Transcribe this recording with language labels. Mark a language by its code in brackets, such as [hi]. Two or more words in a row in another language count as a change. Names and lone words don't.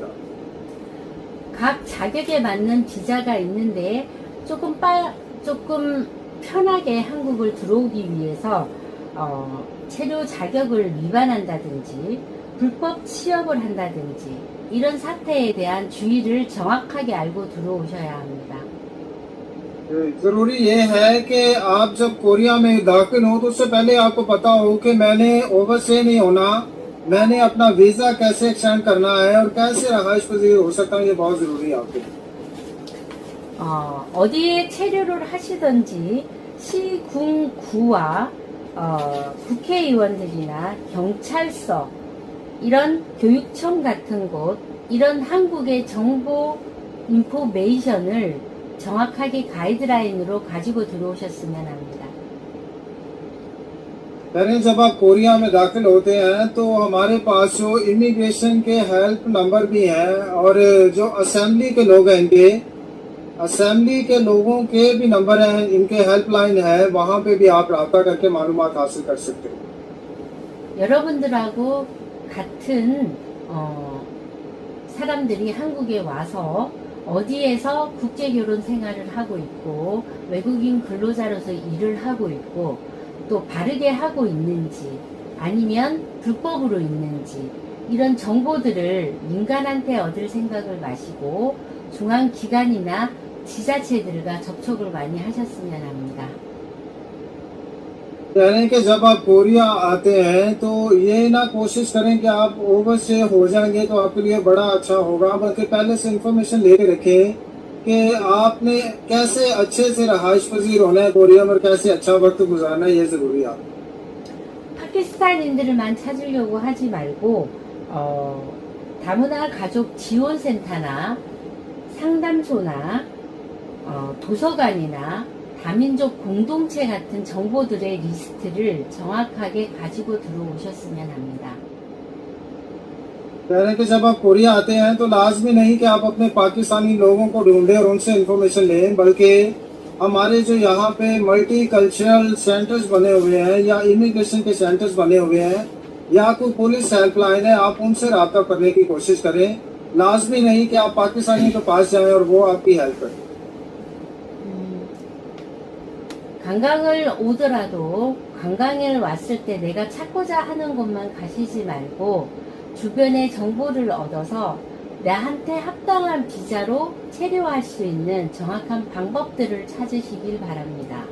[ko] 각 자격에 맞는 비자가 있는데 조금 편하게 한국을 들어오기 위해서 체류 자격을 위반한다든지 불법 취업을 한다든지 이런 사태에 대한 주의를 정확하게 알고 들어오셔야 합니다. [ur] ضروری یہ ہے کہ آپ جب کوریا میں داخل ہوں تو اس سے پہلے آپ کو پتا ہو کہ میں نے اوورسٹے نہیں ہونا، میں نے اپنا ویزا کیسے ایکسٹینڈ کرنا ہے اور کیسے رہائش پذیر ہو سکتا ہے، یہ بہت ضروری ہے آپ کے لیے. [ko] 어디에 체류를 하시든지 시군구와 국회의원들이나 경찰서 이런 교육청 같은 곳 이런 한국의 정보 인포메이션을 정확하게 가이드라인으로 가지고 들어오셨으면 합니다. [ur] پہلے جب آپ کوریا میں داخل ہوتے ہیں تو ہمارے پاس جو امیگریشن کے [en] help number [ur] بھی ہیں اور جو اسمبلی کے لوگ ہیں، ان کے اسمبلی کے لوگوں کے بھی نمبر ہیں، ان کے ہیلپ لائن ہے، وہاں پہ بھی آپ رابطہ کر کے معلومات حاصل کر سکتے ہیں. [ko] 여러분들하고 같은 사람들이 한국에 와서 어디에서 국제결혼 생활을 하고 있고 외국인 근로자로서 일을 하고 있고 또 바르게 하고 있는지 아니면 불법으로 있는지 이런 정보들을 민간한테 얻을 생각을 마시고 중앙기관이나 지자체들과 접촉을 많이 하셨으면 합니다. [ur] کہہ رہے ہیں کہ جب آپ کوریا آتے ہیں تو یہ نہ کوشش کریں کہ آپ اوور سے ہو جائیں گے تو آپ کے لیے بڑا اچھا ہوگا، بلکہ پہلے سے انفارمیشن لے کے رکھیں کہ آپ نے کیسے اچھے سے رہائش پذیر ہونا ہے کوریا میں اور کیسے اچھا وقت گزارنا ہے، یہ ضروری ہے. [ko] 파키스탄인들만 찾으려고 하지 말고 다문화 가족 지원센터나 상담소나 도서관이나 다민족 공동체 같은 정보들의 리스트를 정확하게 가지고 들어오셨으면 합니다. [ur] کہہ رہے ہیں کہ جب آپ کوریا آتے ہیں تو لازمی نہیں کہ آپ اپنے پاکستانی لوگوں کو ڈھونڈیں اور ان سے انفارمیشن لیں، بلکہ ہمارے جو یہاں پہ [en] multi cultural centers [ur] بنے ہوئے ہیں یا امیگریشن کے سینٹرز بنے ہوئے ہیں یا کوئی [en] police helpline [ur] ہے، آپ ان سے رابطہ کرنے کی کوشش کریں. لازمی نہیں کہ آپ پاکستانی کے پاس جائیں اور وہ آپ کی ہیلپ کریں. [ko] 관광을 오더라도 관광을 왔을 때 내가 찾고자 하는 곳만 가시지 말고 주변의 정보를 얻어서 나한테 합당한 비자로 체류할 수 있는 정확한 방법들을 찾으시길 바랍니다.